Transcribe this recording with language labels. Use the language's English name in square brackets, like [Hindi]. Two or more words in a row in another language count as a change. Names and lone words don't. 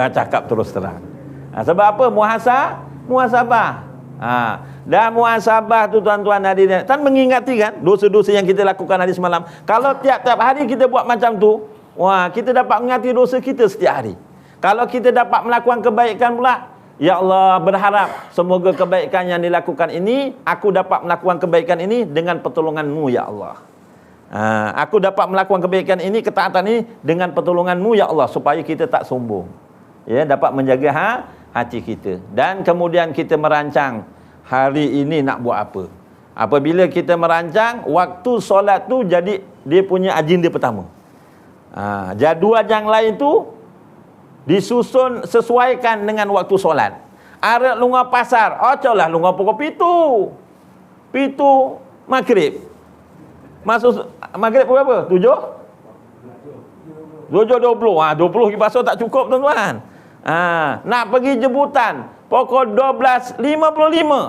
[Malay] Cakap terus terang. Sebab apa? Muhasabah. Dan muhasabah tu tuan-tuan hadirin kan mengingati kan dosa-dosa yang kita lakukan hari semalam. Kalau tiap-tiap hari kita buat macam tu, kita dapat mengingati dosa kita setiap hari. Kalau kita dapat melakukan kebaikan pula, [Arabic] يا الله [Malay] berharap semoga kebaikan yang dilakukan ini, aku dapat melakukan kebaikan ini dengan pertolongan-Mu ya Allah. Aku dapat melakukan kebaikan ini, ketaatan ini dengan pertolongan-Mu [Arabic] يا الله, [Malay] supaya kita tak sombong. Ya, dapat menjaga hati kita. Dan kemudian kita merancang hari ini nak buat apa. Apabila kita merancang, waktu solat tu jadi dia punya agenda pertama. Jadual yang lain tu disusun sesuaikan dengan waktu solat. [Javanese] Arek lunga pasar, ocolah lunga pukul 7 maghrib. [Malay] Masuk maghrib pukul berapa? 7:20. 20 kibasah tak cukup tuan-tuan. Nak pergi jemputan pukul 12.55.